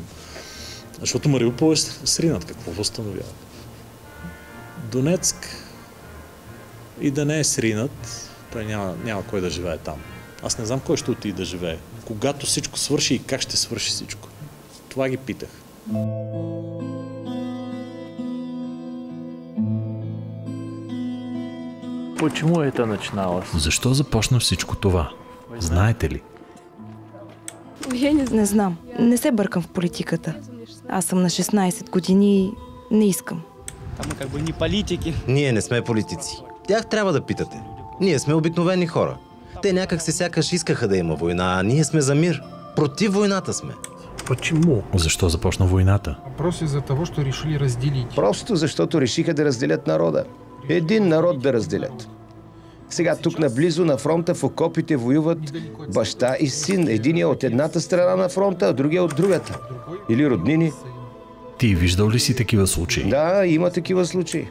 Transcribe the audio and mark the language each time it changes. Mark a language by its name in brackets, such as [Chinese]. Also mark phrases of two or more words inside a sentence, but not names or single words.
[Bulgarian] Защото Мариупол е сринат. Какво възстановяват? Донецк и да не е сринат, той няма кой да живее там. Аз не знам кой ще отиде да живее. Когато всичко свърши и как ще свърши всичко. Това ги питах. [Russian] Почему это начиналось? [Bulgarian] Защо започна всичко това? Знаете ли? Не знам. Не се бъркам в политиката. Аз съм на 16 години и не искам. Ние не сме политици. Тях трябва да питате. Ние сме обикновени хора. Те някак се сякаш искаха да има война, а ние сме за мир. Против войната сме. Почему? Защо започна войната? [Russian] Въпрос из-за того, что решили разделить. [Bulgarian] Просто защото решиха да разделят народа. Един народ да разделят. Сега тук наблизо на фронта в окопите воюват баща и син. Единия от едната страна на фронта, а другия от другата. Или роднини. Ти виждал ли си такива случаи? Да, има такива случаи.